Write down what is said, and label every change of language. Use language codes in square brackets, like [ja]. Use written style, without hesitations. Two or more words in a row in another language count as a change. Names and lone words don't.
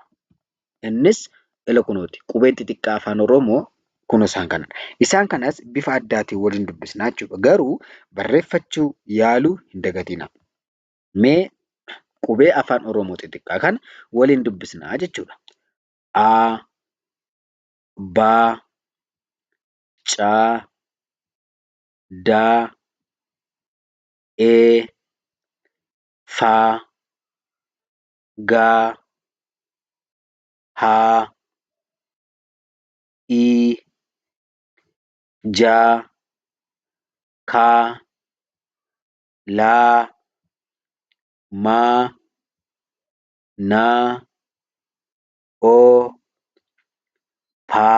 [om] Innis Elokonooti. Qubeen xixiqqaa afaan Oromoo kun isaan kanadha. Isaan kanas bifa addaatiin waliin dubbisnaa jechuudha. Garuu barreeffachuu yaaluu hin dagatinaa. Mee qubee afaan Oromoo xixiqqaa kana waliin dubbisnaa jechuudha. A, B, C, D, E, F, G, H, I, J, K, L, M, N, O, P,